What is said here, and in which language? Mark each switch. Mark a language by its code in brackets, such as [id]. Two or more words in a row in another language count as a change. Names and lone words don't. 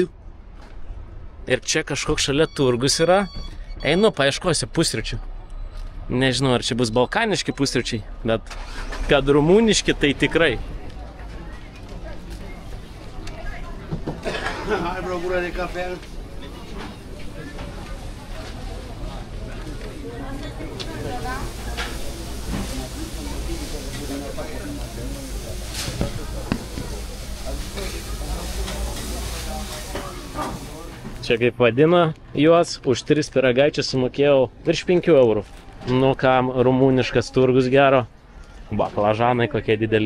[lt] Ir čia kažkoks šalia turgus yra. Einu, paieškosiu pusryčių. Nežinau, ar čia bus balkaniški pusryčiai, bet kad rumuniški, tai tikrai. [ro] Hai, bro, gură de cafea. [lt] Čia kaip vadina juos, už 3 pyragaičius sumokėjau virš 5 eurų. Nu kam, rumuniškas turgus gero. Baklažanai kokie dideli.